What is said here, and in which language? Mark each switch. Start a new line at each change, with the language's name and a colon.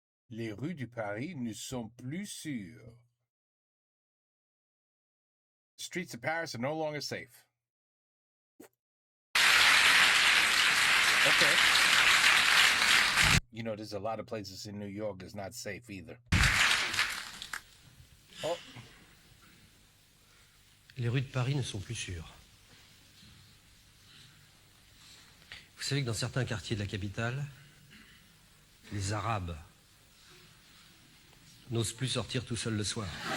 French: Les rues du Paris ne sont plus sûres.
English: The streets of Paris are no longer safe. Okay. You know, there's a lot of places in New York that's not safe either. Oh.
French: Les rues de Paris ne sont plus sûres. Vous savez que dans certains quartiers de la capitale, les Arabes n'osent plus sortir tout seuls le soir.